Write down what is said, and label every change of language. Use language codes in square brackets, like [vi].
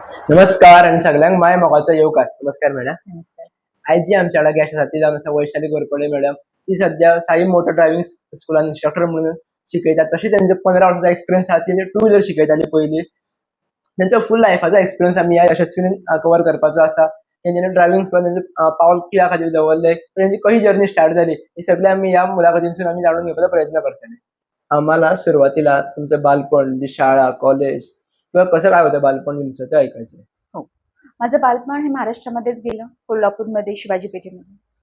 [kok] नमस्कार आणि सगळ्यांक माय मोगाचो येवकार. नमस्कार मॅडम. नमस्कार. आयज जी आमच्या गेस्ट आसा ती जावन आसा वैशाली घोरपडे मॅडम. ती सध्या साई मोटर ड्रायव्हिंग स्कुलान इन्स्ट्रक्टर म्हणून शिकयता. तशी त्यांचे 15 वर्सांचो एक्सपिरियन्स आसा. ती टू व्हिलर शिकयताली पयलीं. त्यांच्या फुल लायफाचो एक्सपिरियन्स आमी ह्या यशस्वीन कव्हर करपाचो आसा. तेंच्यांनी ड्रायव्हिंग स्कुलान तेंचे पावल कित्या खातीर दवरले, तेंची कशी जर्नी स्टार्ट जाली, हे सगळें आमी ह्या मुलाखतींतसून आमी जाणून घेवपाचो प्रयत्न करतले. [mr] आम्हाला सुरुवातीला तुमचं बालपण, म्हणजे शाळा, कॉलेज किंवा कसं काय होतं बालपण तुमचं ते ऐकायचं. हो. माझं बालपण हे महाराष्ट्रामध्येच गेलं. कोल्हापूरमध्ये, शिवाजी पेठेमध्ये.